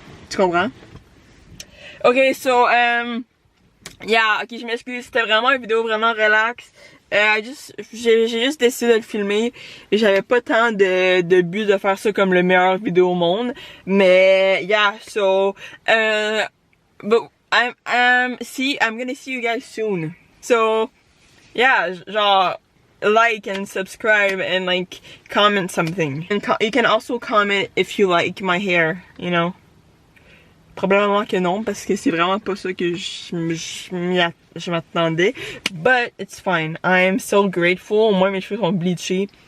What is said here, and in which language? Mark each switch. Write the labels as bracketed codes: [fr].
[fr] Tu comprends? Ok, [en] so, yeah, [fr] ok, je m'excuse, c'était vraiment une vidéo vraiment relax. J'ai juste décidé de le filmer et j'avais pas tant de but de faire ça comme le meilleur vidéo au monde. [en] Mais, yeah, so, but I'm gonna see you guys soon. So, yeah, genre, like and subscribe and like comment something. And you can also comment if you like my hair, you know. [fr] Probablement que non, parce que c'est vraiment pas ça que je m'attendais. [en] But it's fine. I am so grateful. [fr] Au moins mes cheveux sont bleachés.